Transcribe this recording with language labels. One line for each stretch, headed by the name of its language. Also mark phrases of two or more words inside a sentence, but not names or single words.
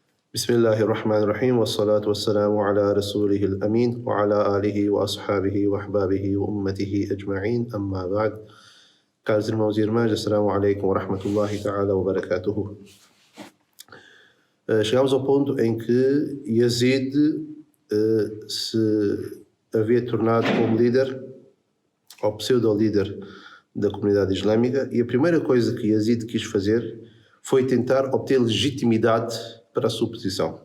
Arabic: بسم الله الرحمن الرحيم والصلاة والسلام على رسوله الأمين وعلى آله وأصحابه وأحبابه وأمته أجمعين أما بعد.
Portuguese: Caros irmãos e irmãs,
Arabic: السلام عليكم ورحمة الله تعالى وبركاته.
Portuguese: Chegámos ao ponto em que Yazid se havia tornado como líder, ou pseudo-líder da comunidade islâmica, e a primeira coisa que Yazid quis fazer foi tentar obter legitimidade para a sua posição.